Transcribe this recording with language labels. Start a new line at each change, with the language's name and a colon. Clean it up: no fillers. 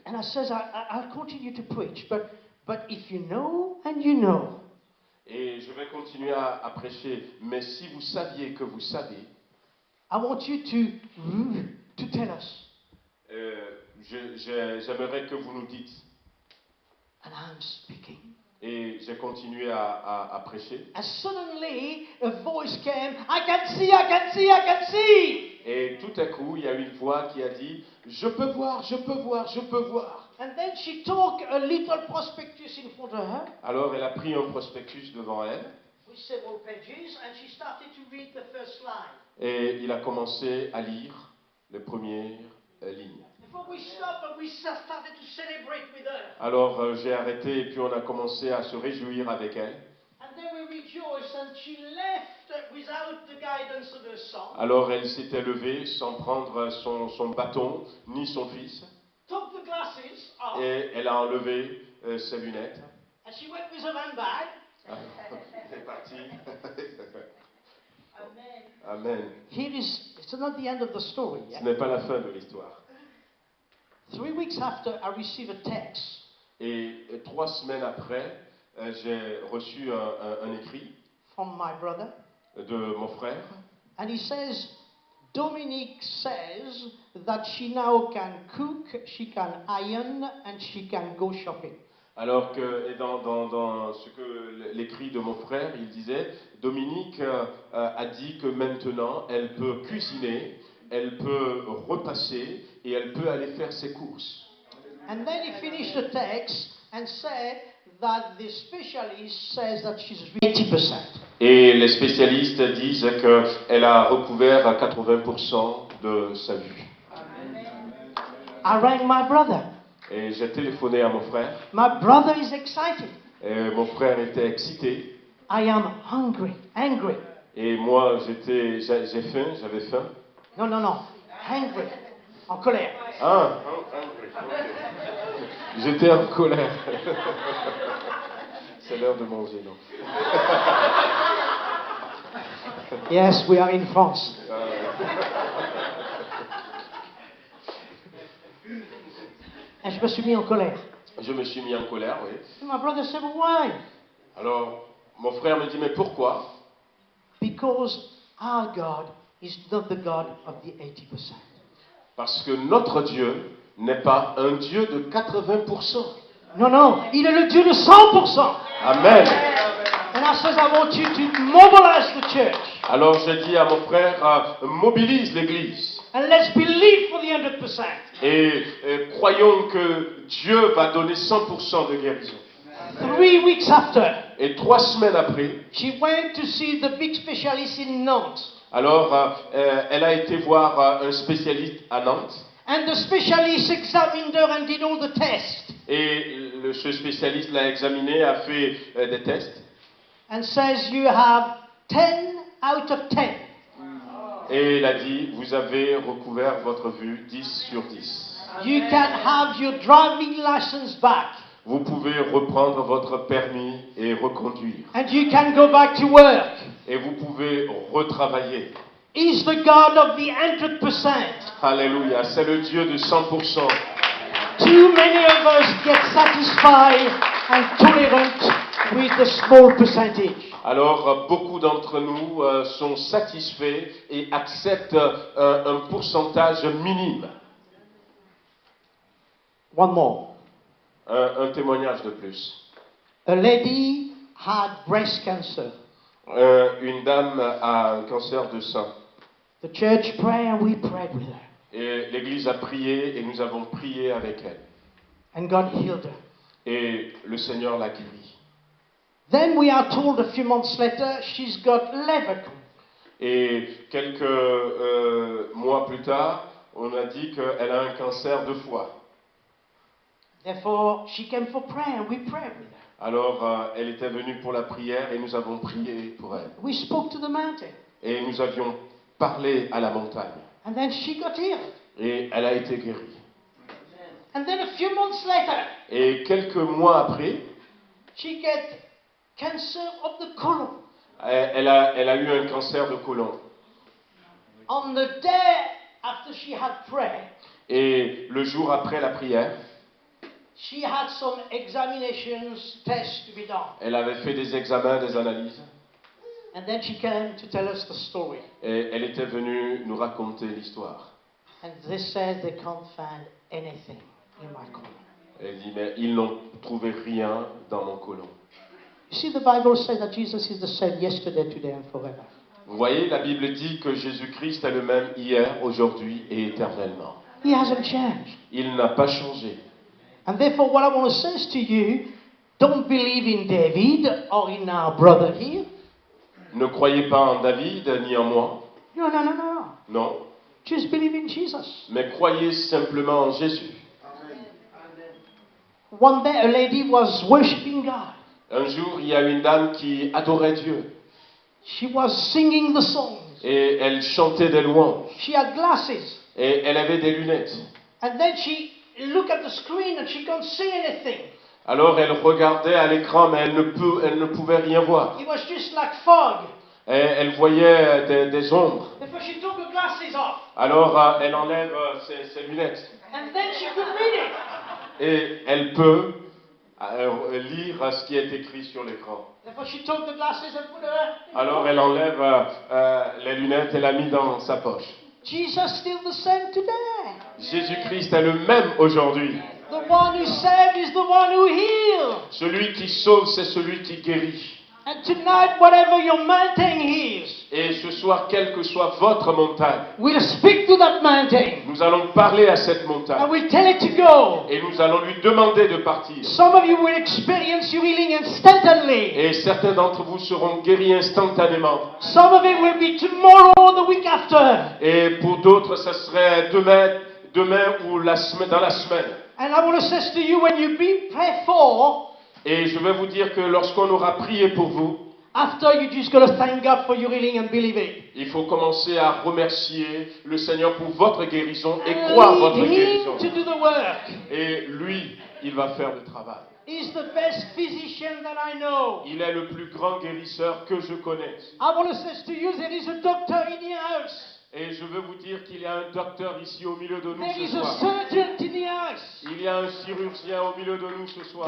English: And I says, I'll continue to preach, but if you know and you know,
French: Et je vais continuer à prêcher, mais si vous saviez que vous savez,
English: I want you to tell us.
French: j'aimerais que vous nous dites.
English: And I'm speaking.
French: Et j'ai continué à prêcher.
English: And suddenly a voice came, "I can see, I can see, I can see."
French: Et tout à coup, il y a une voix qui a dit, je peux voir, je peux voir, je peux voir.
English: And then she took a little prospectus in front of her
French: Alors elle a pris un prospectus devant elle
English: with several pages and she started to read the first line.
French: et il a commencé à lire les premières lignes.
English: Before we stopped and we started to celebrate with her.
French: Alors j'ai arrêté et puis on a commencé à se réjouir avec elle.
English: And then we rejoiced and she left without the guidance of her son.
French: Alors elle s'était levée sans prendre son bâton ni son fils
English: Took the glasses off
French: et elle a enlevé ses lunettes.
English: and she went with her handbag.
French: Elle est partie.
English: Amen.
French: Amen.
English: It's not the end of the story.
French: Ce
English: Yeah?
French: n'est pas la fin de l'histoire.
English: 3 weeks after, I received a text
French: Et 3 semaines après, j'ai reçu un écrit
English: from my brother,
French: de mon frère.
English: and he says, Dominique says that she now can cook, she can iron, and she can go shopping.
French: Alors que, et dans ce que l'écrit de mon frère, il disait, Dominique a dit que maintenant, elle peut cuisiner, elle peut repasser et elle peut aller faire ses courses.
English: And then he finished the text and said that the specialist says that she's 80%.
French: Et les spécialistes disent qu'elle a recouvert 80% de sa vue.
English: I rang my brother.
French: Et j'ai téléphoné à mon frère.
English: My brother is excited.
French: Et mon frère était excité.
English: I am hungry, angry.
French: Et moi, j'avais faim.
English: No, angry,
French: en colère. Ah, j'étais en colère. C'est l'heure de manger, non?
English: Yes, we are in France.
French: Et je me suis mis en colère. Je me suis mis en colère, oui.
English: My brother said, "Why?"
French: Alors, mon frère me dit, mais pourquoi?
English: Because our God is not the God of the 80%.
French: Parce que notre Dieu n'est pas un Dieu de 80%. Non, il est le Dieu de 100%. Amen.
English: And I says, I want you to mobilize the church.
French: Alors je dis à mon frère, mobilise l'Église.
English: And let's believe for the 100%.
French: Et croyons que Dieu va donner 100% de guérison.
English: 3 weeks after,
French: Et 3 semaines après,
English: she went to see the big specialist in Nantes.
French: alors elle a été voir un spécialiste à Nantes.
English: And the specialist examined her and did all the tests.
French: Et ce spécialiste l'a examiné, a fait des tests.
English: And says you have 10 out of 10.
French: Et il a dit, vous avez recouvert votre vue 10 sur 10.
English: You can have your driving license back.
French: Vous pouvez reprendre votre permis et reconduire.
English: And you can go back to work.
French: Et vous pouvez retravailler.
English: He's the God of the 100%.
French: Alléluia, c'est le Dieu de 100%.
English: Too many of us get satisfied and tolerant with the small percentage.
French: Alors, beaucoup d'entre nous sont satisfaits et acceptent un pourcentage minime.
English: One more.
French: Un témoignage de plus.
English: A lady had breast cancer.
French: Une dame a un cancer de sein.
English: The church prayed and we prayed with her.
French: Et l'église a prié et nous avons prié avec elle.
English: And God healed her.
French: Et le Seigneur l'a guérie.
English: Then we are told a few months later she's got liver cancer.
French: Et quelques mois plus tard, on a dit qu'elle a un cancer de foie.
English: Therefore, she came for prayer and we prayed with her.
French: Alors, elle était venue pour la prière et nous avons prié pour elle.
English: We spoke to the mountain.
French: Et nous avions parlé à la montagne.
English: And then she got healed.
French: Et elle a été guérie.
English: And then a few months later,
French: Et quelques mois après,
English: she got cancer of the colon.
French: elle a eu un cancer de côlon.
English: On the day after she had prayed,
French: Et le jour après la prière,
English: she had some examinations, tests to be done.
French: elle avait fait des examens, des analyses.
English: And then she came to tell us the story.
French: Et elle était venue nous raconter l'histoire.
English: And they said they can't find anything in my colon.
French: Elle dit, mais ils n'ont trouvé rien dans mon côlon.
English: You see, the Bible says that Jesus is the same yesterday, today, and forever.
French: Vous voyez, la Bible dit que Jésus-Christ est le même hier, aujourd'hui et éternellement.
English: He hasn't changed.
French: Il n'a pas changé.
English: And therefore, what I want to say to you, don't believe in David or in our brother here.
French: Ne croyez pas en David ni en moi.
English: No, no, no, no.
French: Non.
English: Just believe in Jesus.
French: Mais croyez simplement en Jésus.
English: One day, a lady was worshiping God.
French: Un jour, il y a une dame qui adorait Dieu.
English: She was singing the songs.
French: Et elle chantait des louanges.
English: She had glasses.
French: Et elle avait des lunettes.
English: And then she looked at the screen and she couldn't see anything.
French: Alors elle regardait à l'écran, mais elle ne pouvait rien voir.
English: It was just like fog.
French: Et elle voyait des ombres.
English: Therefore, she took her glasses off.
French: Alors elle enlève ses lunettes.
English: And then she could read it.
French: Et elle peut lire ce qui est écrit sur l'écran.
English: Therefore, she took the glasses and put her.
French: Alors elle enlève les lunettes et l'a mis dans sa poche.
English: Jesus still the same today.
French: Jésus-Christ est le même aujourd'hui.
English: The one who saved is the one who heals.
French: Celui qui sauve, c'est celui qui guérit.
English: And tonight, whatever your mountain is,
French: Et ce soir, quelle que soit votre montagne,
English: we'll speak to that mountain
French: nous allons parler à cette
English: and
French: montagne.
English: we'll tell it to go.
French: Et nous allons lui demander de partir.
English: Some of you will experience your healing instantly.
French: Et certains d'entre vous seront guéris instantanément.
English: Some of it will be tomorrow or the week after.
French: Et pour d'autres, ça serait demain ou dans la semaine.
English: And I want to say to you, when you be prayed for,
French: Et je vais vous dire que lorsqu'on aura prié pour vous,
English: after you just got to thank God for your healing and believe it.
French: il faut commencer à remercier le Seigneur pour votre guérison et croire votre
English: Lead
French: guérison.
English: him to do the work.
French: Et lui, il va faire le travail.
English: He's the best physician that I know.
French: Il est le plus grand guérisseur que je connaisse.
English: I want to say to you, there is a doctor in your house.
French: Et je veux vous dire qu'il y a un docteur ici au milieu de nous
English: There
French: ce
English: is a
French: soir.
English: surgeon in your house.
French: Il y a un chirurgien au milieu de nous ce soir.